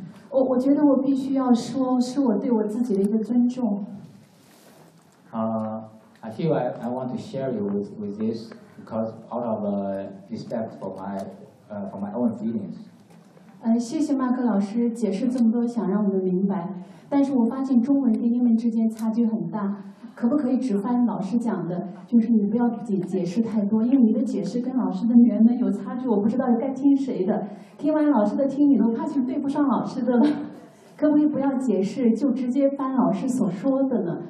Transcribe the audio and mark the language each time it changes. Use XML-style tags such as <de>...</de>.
<zh>我觉得我必须要说，是我对我自己的一个尊重。</zh> <en>I feel I want to share you with this because out of respect for my own feelings.</en> <zh>谢谢马克老师解释这么多，想让我们明白。但是我发现中文跟英文之间差距很大，可不可以只翻老师讲的？就是你不要解释太多，因为你的解释跟老师的原文有差距，我不知道该听谁的。听完老师的，听你的，我怕是对不上老师的了。可不可以不要解释，就直接翻老师所说的呢？</zh>